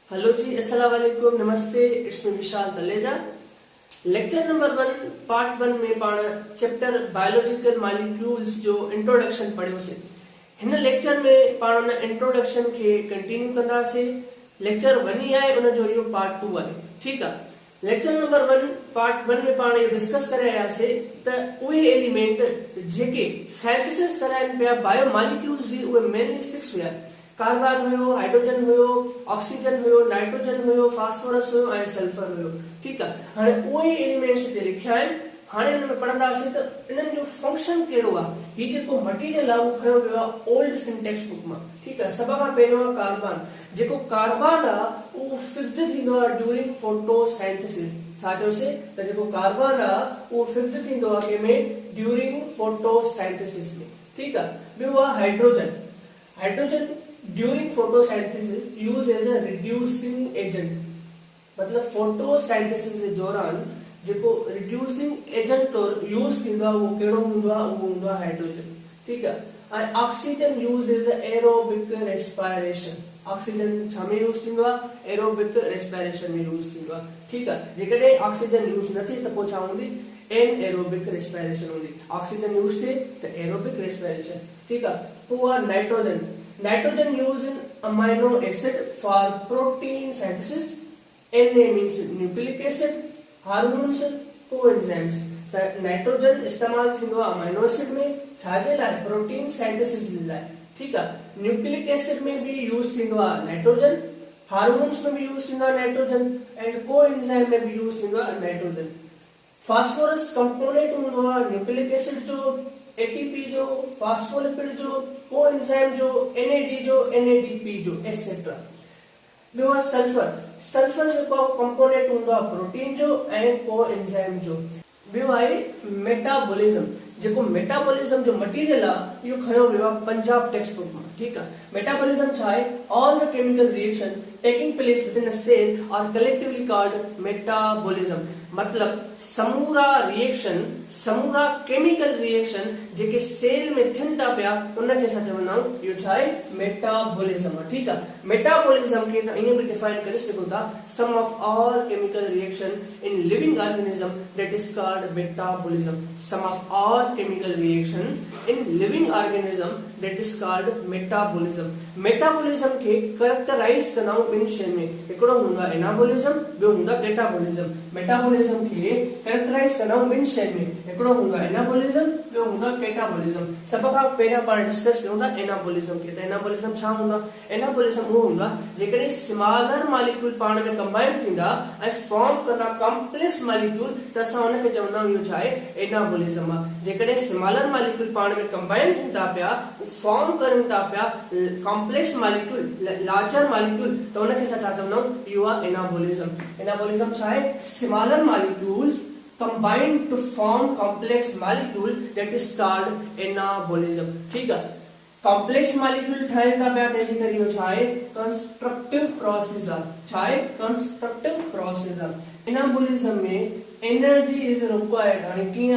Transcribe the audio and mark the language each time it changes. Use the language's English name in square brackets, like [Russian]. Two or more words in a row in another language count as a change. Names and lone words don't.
[Sindhi] हेलो जी, [Arabic] السلام عليكم, [Sindhi] नमस्ते। [English] it's me विशाल तलेजा। lecture number 1 part 1 [Sindhi] में पाण [English] chapter biological molecules [Sindhi] जो इंट्रोडक्शन पढ़ियो से। हिन लेक्चर में पाण उन इंट्रोडक्शन के कंटिन्यू कंदासे। लेक्चर 1 ही आहे, उन जो इहो पार्ट 2 आहे। ठीक आहे। [English] lecture number 1 part 1 [Sindhi] में पाण इहो डिस्कस करे आयासे त उहे एलिमेंट जेके सिंथेसिस कराइन पिया बायोमॉलिक्यूल्स जी, उहे मेनली 6 हुआ। कार्बन हुयो, हाइड्रोजन हुयो, ऑक्सीजन हुयो, नाइट्रोजन हुयो, फास्फोरस हुयो ऐं सल्फर हुयो। ठीक आहे। हाणे उहे एलिमेंट्स ते लिखिया आहिनि। हाणे हिन में पढ़ंदासीं त इन्हनि जो फंक्शन कहिड़ो आहे। ही जेको मटीरियल आहे उहो खयो वियो आहे [English] old syntax book [Sindhi] मां। ठीक आहे। सभ खां पहिरियों आहे कार्बन। जेको कार्बन आहे उहो फिक्स्ड थींदो आहे [English] during photosynthesis. [Sindhi] छा चयोसीं त जेको कार्बन आहे उहो फिक्स्ड थींदो आहे कंहिंमें [English] during photosynthesis [Sindhi] में। ठीक आहे। ॿियो आहे हाइड्रोजन। [English] hydrogen during photosynthesis use as a reducing agent. [Sindhi] मतलब फोटोसिंथेसिस के दौरान जेको [English] reducing agent [Sindhi] तौर यूज थींदो आहे उहो कहिड़ो हूंदो आहे, उहो हूंदो आहे हाइड्रोजन। ठीक आहे। [English] ऐं oxygen use as a aerobic respiration. [Sindhi] ऑक्सीजन छा में यूज थींदो आहे? [English] aerobic respiration [Sindhi] में यूज थींदो आहे। ठीक आहे। जेकॾहिं ऑक्सीजन यूज न थिए त पोइ छा हूंदी? [English] anaerobic respiration [Sindhi] हूंदी। [English] oxygen use [Sindhi] थिए त [English] aerobic respiration. [Sindhi] ठीक आहे। पोइ आहे नाइट्रोजन। [English] Nitrogen used in amino acid for protein synthesis. Na means nucleic acid, hormones, coenzymes. [Sindhi] त नाइट्रोजन इस्तेमाल थींदो आहे [English] amino acid [Sindhi] में, छाजे लाइ? [English] protein synthesis [Sindhi] लाइ। ठीक आहे। [English] nucleic acid [Sindhi] में भी यूज थींदो आहे नाइट्रोजन, हार्मोन्स में भी यूज थींदो आहे [English] nitrogen and coenzyme [Sindhi] में भी यूज थींदो आहे नाइट्रोजन। [English] phosphorus component [Sindhi] हूंदो आहे [English] nucleic acid [Sindhi] जो, एटीपी जो, फास्फोलिपिड जो, कोएंजाइम जो, एनएडी जो, एनएडीपी जो एसेट्रा। ॿियो आहे सल्फर। सल्फर जेको कंपोनेंट हूंदो आहे प्रोटीन जो ऐं कोएंजाइम जो। ॿियो आहे मेटाबॉलिज्म। जेको मेटाबॉलिज्म जो मटीरियल आहे इहो खयो वियो आहे पंजाब [English] text book [Sindhi] में। ठीक आहे। मेटाबॉलिज्म छा आहे? [English] all the chemical reaction taking place within a cell are collectively called metabolism. [Sindhi] मतलब समूरा रिएक्शन, समूरा [English] chemical reaction [Sindhi] जेके सेल में थियनि था पिया उनखे असां चवंदा आहियूं इहो छा आहे? मेटाबॉलिज्म। ठीक आहे। मेटाबॉलिज्म खे त ईअं बि डिफाइन करे सघूं था, [English] sum of all chemical reaction in living organism that is called metabolism. sum of all chemical reaction in living organism that is called metabolism. [Sindhi] metabolism के characterize करना इन शय में हिकिड़ो हूंदो आहे एनाबॉलिज्म, ॿियो हूंदो आहे कैटाबॉलिज्म। मेटाबॉलिज्म के characterize करना इन शय में हिकिड़ो हूंदो आहे एनाबॉलिज्म, ॿियो हूंदो आहे कैटाबॉलिज्म। सब खां पहिरियों पाण डिस्कस कयूं था एनाबॉलिज्म के। त एनाबॉलिज्म छा हूंदो आहे? एनाबॉलिज्म उहो हूंदो आहे जेकॾहिं [English] smaller molecule [Sindhi] पाण में कंबाइन थींदा ऐं फॉर्म कंदा [English] complex molecule [Sindhi] त असां उनखे चवंदा आहियूं इहो छा आहे? एनाबॉलिज्म आहे। जेकॾहिं [English] smaller molecule [Sindhi] पाण में कंबाइन थियनि था पिया, फॉर्म करनि था पिया [English] complex molecule, larger molecule, [Sindhi] त उनखे असां छा चवंदा आहियूं? इहो आहे एनाबॉलिज्म। एनाबॉलिज्म छा आहे? [English] smaller molecules combine to form complex molecule that is called anabolism। [Hindi] ठीक है। [English] complex molecule [Sindhi] ठाहिनि था पिया तंहिंजे करे इहो छा आहे? [English] constructive process [Sindhi] आहे। छा आहे? [English] constructive process [Sindhi] आहे। [English] एनाबॉलिज्म में energy is required. [Sindhi] हाणे कीअं?